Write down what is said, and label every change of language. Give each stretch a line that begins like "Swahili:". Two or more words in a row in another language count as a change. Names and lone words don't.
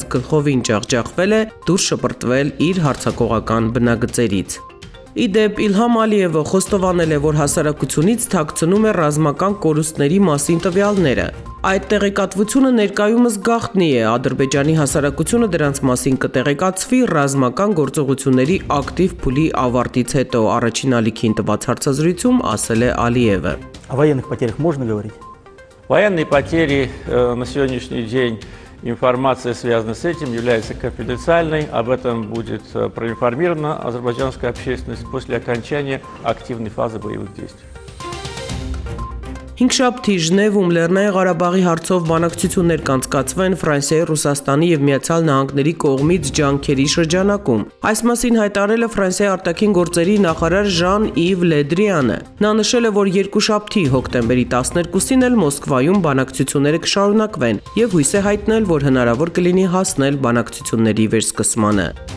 Armenian: գլխովին ջախջախվել է դուրս շպրտվել իր հարձակողական բնագծերից։ Իդեպ Իլհամ Ալիևը խոստովանել է, որ հասարակությունից թաքցնում է ռազմական կորուստների մասին տվյալները։ Այդ տեղեկատվությունը ներկայումս գաղտնի է, Ադրբեջանի հասարակությունը դրանց մասին կտեղեկացվի ռազմական գործողությունների ակտիվ փուլի ավարտից հետո, առաջին ալիքին տված հարցազրույցում ասել է Ալիևը։
Russian: О военных потерях можно говорить? Военные потери на сегодняшний день, информация, связанная с этим, является конфиденциальной. Об этом будет проинформирована азербайджанская общественность после окончания активной фазы боевых действий.
Armenian: Հինգշաբթի Ժնևում Լեռնային Ղարաբաղի հարցով բանակցություններ կանցկացվեն Ֆրանսիայի, Ռուսաստանի եւ Միացյալ Նահանգների կողմից ջանքերի շրջանակում։ Այս մասին հայտարարել է Ֆրանսիայի արտաքին գործերի նախարար Ժան-Իվ Լեդրիանը։ Նա նշել է, որ երկուշաբթի հոկտեմբերի 12-ին էլ Մոսկվայում բանակցությունները կշարունակվեն եւ հույս է հայտնել, որ հնարավոր կլինի հասնել բանակցությունների վերսկսմանը։